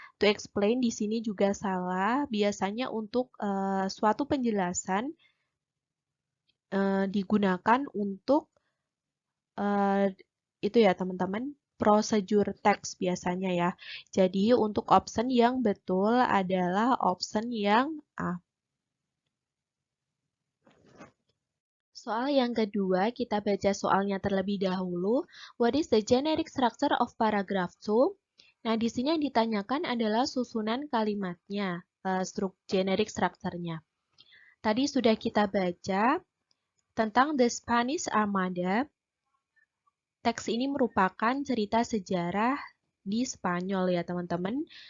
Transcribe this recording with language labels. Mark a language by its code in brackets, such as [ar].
[en] To explain [id] di sini juga salah. Biasanya untuk suatu penjelasan digunakan untuk itu ya teman-teman, prosedur teks biasanya ya. Jadi untuk option yang betul adalah option yang A. Soal yang kedua, kita baca soalnya terlebih dahulu. [en] What is the generic structure of paragraph 2? [id] Nah, di sini yang ditanyakan adalah susunan kalimatnya, generic structure-nya. Tadi sudah kita baca tentang The Spanish Armada. Teks ini merupakan cerita sejarah di Spanyol ya teman-teman.